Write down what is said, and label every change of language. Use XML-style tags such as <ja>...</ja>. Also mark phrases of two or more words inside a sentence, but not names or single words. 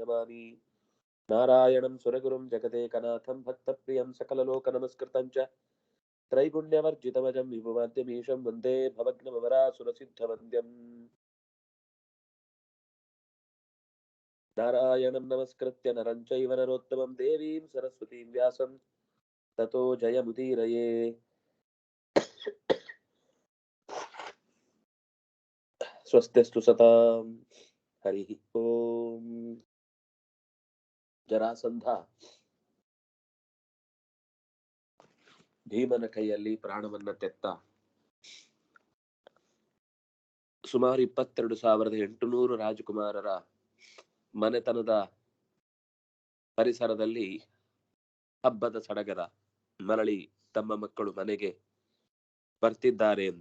<sa>नमामि नारायणं सुरगुरुं जगदेकनाथं भक्तप्रियं सकललोकनमस्कृतं च त्रैगुण्यवर्जितमजं विभुवाद्यमीशं वन्दे भवग्नमवरासुरसिद्धवन्द्यम् नारायणं नमस्कृत्य नरं चैव नरोत्तमं देवीं सरस्वतीं व्यासं ततो जयमुदीरये। स्वस्तिस्तु सतां हरिः ओम।</sa> <kn>ಜರಾಸಂಧ ಭೀಮನ ಕೈಯಲ್ಲಿ ಪ್ರಾಣವನ್ನ ತೆತ್ತ ಸುಮಾರು 22,800 ರಾಜಕುಮಾರರ ಮನೆತನದ ಪರಿಸರದಲ್ಲಿ ಹಬ್ಬದ ಸಡಗರ ಮರಳಿ ತಮ್ಮ ಮಕ್ಕಳು ಮನೆಗೆ ಬರ್ತಿದ್ದಾರೆ ಅಂತ.</kn>